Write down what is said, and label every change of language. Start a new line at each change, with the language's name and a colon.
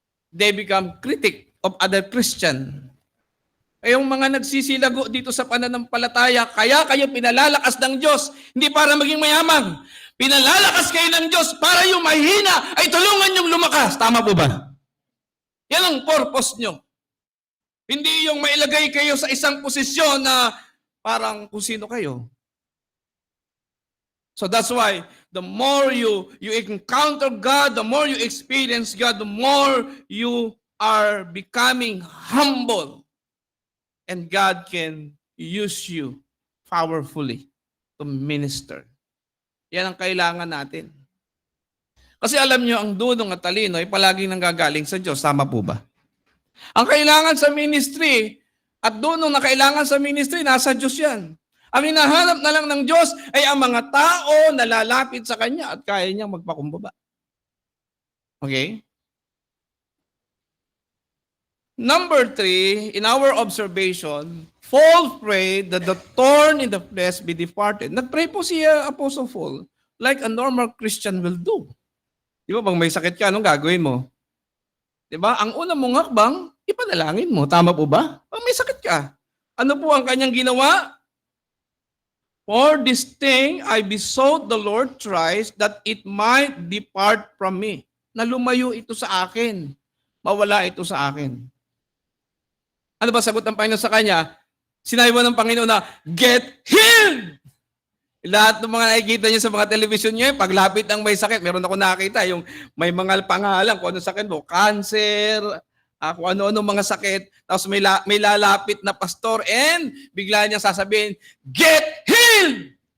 English: They become critic of other Christian.
Filipino: Yung mga nagsisilago dito sa pananampalataya, kaya kayo pinalalakas ng Diyos, hindi para maging mayaman. Pinalalakas kayo ng Diyos para yung mahina ay tulungan yung lumakas. Tama po ba? Yan ang purpose nyo. Hindi yung mailagay kayo sa isang posisyon na parang kung sino kayo.
English: So that's why the more you encounter God, the more you experience God, the more you are becoming humble. And God can use you powerfully to minister.
Filipino: Yan ang kailangan natin. Kasi alam nyo, ang dunong at talino ay palaging nanggagaling sa Diyos. Tama po ba? Ang kailangan sa ministry at dunong na kailangan sa ministry, nasa Diyos yan. Ang hinahanap na lang ng Diyos ay ang mga tao na lalapit sa Kanya at kaya niyang magpakumbaba. Okay?
English: Number 3, in our observation, Paul prayed that the thorn in the flesh be departed.
Filipino: Nagpray po si Apostle Paul
English: like a normal Christian will do.
Filipino: Di ba, pag may sakit ka, anong gagawin mo? Di ba? Ang una mong hakbang, ipanalangin mo. Tama po ba? Pag may sakit ka. Ano po ang kanyang ginawa?
English: For this thing I besought the Lord thrice that it might depart from me.
Filipino: Na lumayo ito sa akin. Mawala ito sa akin. Ano ba sagot ng Panginoon sa kanya? Sinabi mo ng Panginoon na,
English: get healed!
Filipino: Lahat ng mga nakikita niyo sa mga television niyo, paglapit ng may sakit, meron ako nakita, yung may mga pangalan, kung ano sakit mo, cancer, kung ano-ano mga sakit, tapos may lalapit na pastor, and bigla niya sasabihin,
English: get healed!